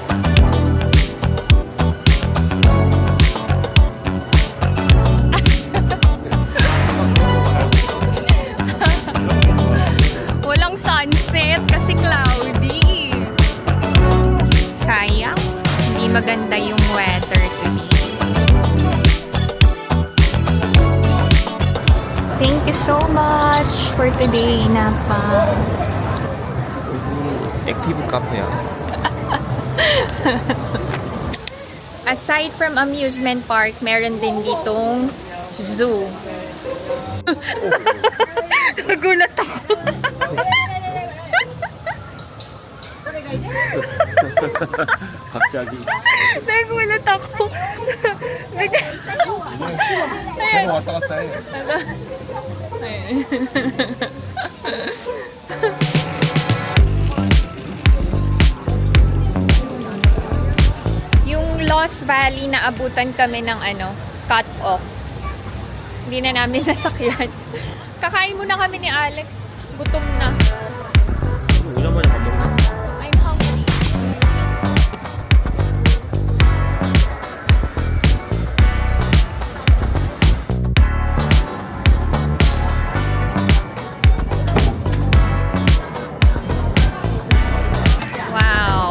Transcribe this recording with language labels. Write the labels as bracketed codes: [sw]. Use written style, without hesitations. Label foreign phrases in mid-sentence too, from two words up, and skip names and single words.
[tl] Walang sunset kasi cloudy. Sayang, hindi maganda yung [en] weather today. Thank you so much for today, Napa. [ko] 액티브 카페야. [en] Aside from amusement park, [tl] meron din ditong zoo. Nagulat ako. [ko] 갑자기. [tl] Nagulat ako. [ko] 내가 왔다 갔다 해. [tl] Yung Lost Valley na abutan kami ng [en] cut off. [tl] Hindi na namin nasakyan. Kakain muna kami ni Alex. Gutom na. [ko] 오자마자 밥 먹나? [en] I'm hungry. Wow.